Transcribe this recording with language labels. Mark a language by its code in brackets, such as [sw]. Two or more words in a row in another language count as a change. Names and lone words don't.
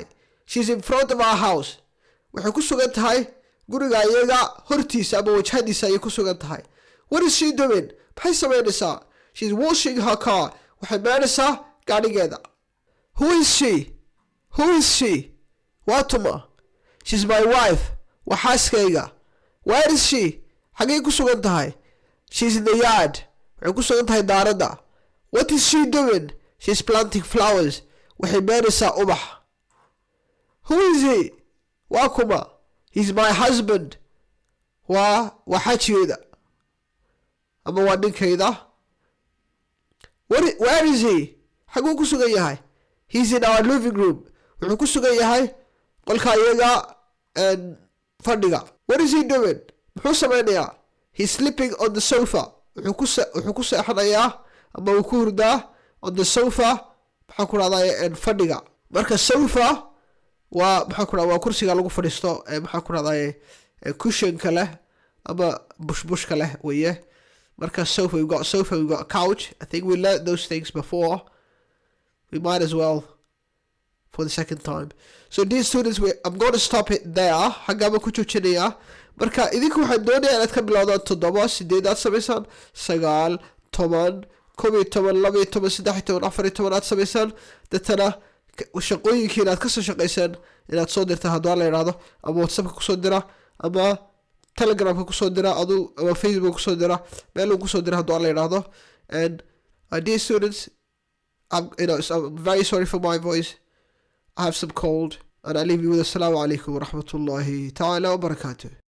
[en] She's in front of our house. [so] Waxay ku sugan tahay guriga iyaga hortiisa ama wajhadiisa ayay ku sugan tahay. [en] What is she doing? [so] Maxay sameynaysaa? [en] She's washing her car. [so] Waxay maanaysaa gaadhigeeda. [en] Who is she? Who is she? [so] Waa tuma. [en] She's my wife. [so] Waa xaaskayga. [en] Where is she? [so] Xagay ku sugan tahay? [en] She's in the yard. [so] Waxay ku sugan tahay daaradda. [en] What is she doing? She's planting flowers. [so] Waxay beeraysaa ubax. [en] Who is he? [so] Waa kuma. [en] He's my husband. [so] Waa xaajigeeda. Ama waa ninkayda. [en] Where is he? [so] Xaguu ku sugan yahay? [en] He's in our living room. [so] Wuxuu ku sugan yahay qolka iyaga fadhiga. [en] What is he doing? [so] Muxuu sameynayaa? [en] He's sleeping on the sofa. [so] Wuxuu ku seexanayaa ama wuu ku hurdaa [en] on the sofa. [so] Maxaa ku raadaya fadhiga. Marka sofa waa waa kursiga lagu fadhiisto maxaa ku raadaya cushion-ka leh ama bushka leh weeye. [en] Marka sofa, we've got a couch. I think we learned those things before. We might as well for the second time. So dear students, I'm going to stop it there. [so] Xagama ku joojinaya. Marka idinku waxaan doonayaa inaad ka bilowdaan 7, 8 aad samaysaan, 9, 10, 11, 12, 13, 14 aad samaysaan. Dadana shaqooyinkiina aad kasoo shaqaysaan inaad soo dirta haddii la yiraahdo, ama WhatsApp ku soo dira, ama Telegram ku soo dira, ama Facebook ku soo dira, meel ku soo dira haddii la yiraahdo. [en] And dear students, I'm very sorry for my voice. I have some cold, and I leave you with [ar] assalamu alaikum wa rahmatullahi ta'ala wa barakatuh.